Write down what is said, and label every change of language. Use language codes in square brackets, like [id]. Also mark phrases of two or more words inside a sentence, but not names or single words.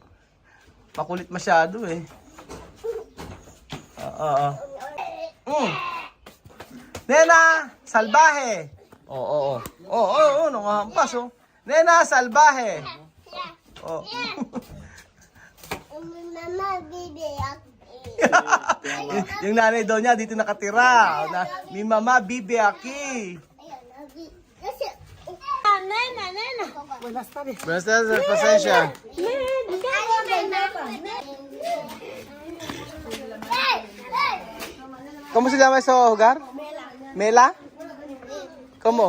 [tl] Makulit masyado eh. Nena, salbahe. Oo, nangahampas oh. Nena, salbahe. Oh. Mama, bibi ako. Yung nanay daw niya dito nakatira. [cbk] Mi mama, bibi aki. [tl] Nena. [es] Buenas tardes, pasensya. ¿Cómo se llama ese hogar? Mela. ¿Cómo?